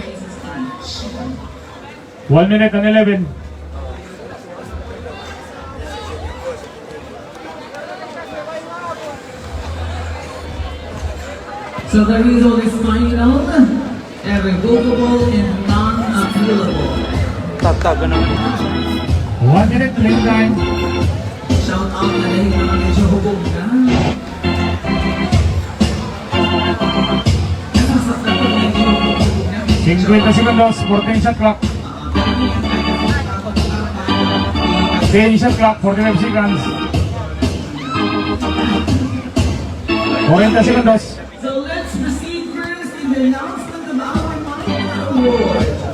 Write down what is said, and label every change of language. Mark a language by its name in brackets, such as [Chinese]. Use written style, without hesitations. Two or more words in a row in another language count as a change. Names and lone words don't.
[English] 1 minute and 11. So the result is final, irrevocable and non-appealable. [Filipino] Tataga naman. [English] 1 minute playing time. Shout out [Filipino] na dahil mga medyo hubog na. Nasasaktan ko na yung hubog na. [English] 50 seconds, 14 shot clock. 10 shot clock, 45 seconds. 40 seconds. So let's proceed first in the announcement of our minor award.